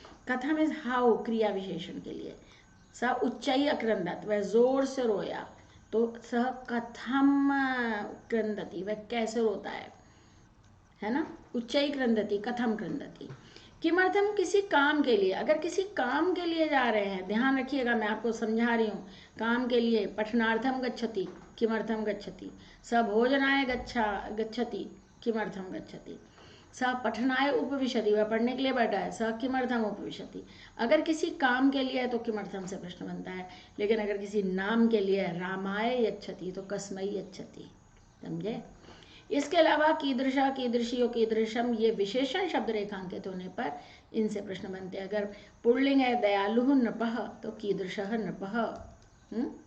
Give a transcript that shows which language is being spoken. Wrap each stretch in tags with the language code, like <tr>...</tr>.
<hi>कथम</hi> <en>is how,</en> <hi>क्रिया विशेषण के लिए।</hi> <sa>स उच्चई अक्रंदत,</sa> <hi>वह जोर से रोया, तो</hi> <sa>सह कथम क्रंदति,</sa> <hi>वह कैसे रोता है ना।</hi> <sa>उच्चई क्रंदति, कथम क्रंदति। किमर्थम,</sa> <hi>किसी काम के लिए। अगर किसी काम के लिए जा रहे हैं, ध्यान रखिएगा, मैं आपको समझा रही हूँ, काम के लिए।</hi> <sa>पठनार्थम गच्छति, किमर्थम गच्छति। स भोजनाय गच्छति, किमर्थम गच्छति। स पठनाय उपविशति,</sa> <hi>वह पढ़ने के लिए बैठा है,</hi> <sa>स किमर्थम उपविशति।</sa> <hi>अगर किसी काम के लिए है तो किमर्थम से प्रश्न बनता है। लेकिन अगर किसी नाम के लिए है,</hi> <sa>रामाय यच्छति,</sa> <hi>तो</hi> <sa>कस्मै यच्छति।</sa> <hi>समझे। इसके अलावा कीदृशा, कीदृशी और कीदृशम, ये विशेषण शब्द रेखांकित होने पर इनसे प्रश्न बनते हैं। अगर पुल्लिंग है दयालु नृपः, तो कीदृशः नृपः।</hi>